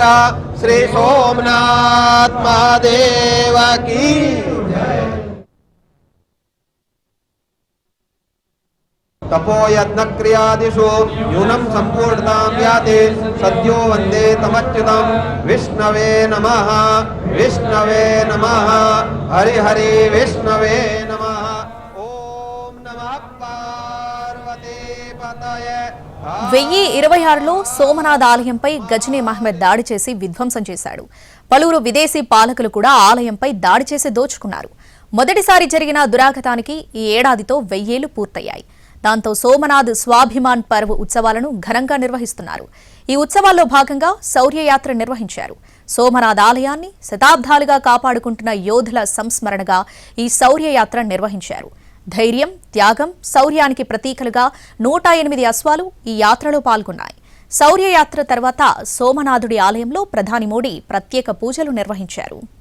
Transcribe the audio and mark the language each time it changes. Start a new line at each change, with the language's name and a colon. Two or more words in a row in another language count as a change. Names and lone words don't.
Sanskrit: श्री सोमनाथ महादेव की तपो यज्ञ क्रियादिषु न्यूनं संपूर्णतां याति सद्यो वन्दे तमच्युतं विष्णवे नमः हरि हरि विष्णवे नमः। ओम नमः पार्वती पतये
Telugu: 1026లో సోమనాథ్ ఆలయంపై గజనీ మహమ్మద్ దాడి చేసి విధ్వంసం చేశాడు. పలువురు విదేశీ పాలకులు కూడా ఆలయంపై దాడి చేసి దోచుకున్నారు. మొదటిసారి జరిగిన దురాఘాతానికి ఈ ఏడాదితో 1000 ఏళ్లు పూర్తయ్యాయి. దాంతో సోమనాథ్ స్వాభిమాన్ పర్వ్ ఉత్సవాలను ఘనంగా నిర్వహిస్తున్నారు. ఈ ఉత్సవాల్లో భాగంగా శౌర్యయాత్ర నిర్వహించారు. సోమనాథ్ ఆలయాన్ని శతాబ్దాలుగా కాపాడుకుంటున్న యోధుల సంస్మరణగా ఈ శౌర్యయాత్ర నిర్వహించారు. ధైర్యం, త్యాగం, శౌర్యానికి ప్రతీకలుగా 108 అశ్వాలు ఈ యాత్రలో పాల్గొన్నాయి. శౌర్యయాత్ర తర్వాత సోమనాథుడి ఆలయంలో ప్రధాని మోడీ ప్రత్యేక పూజలు నిర్వహించారు.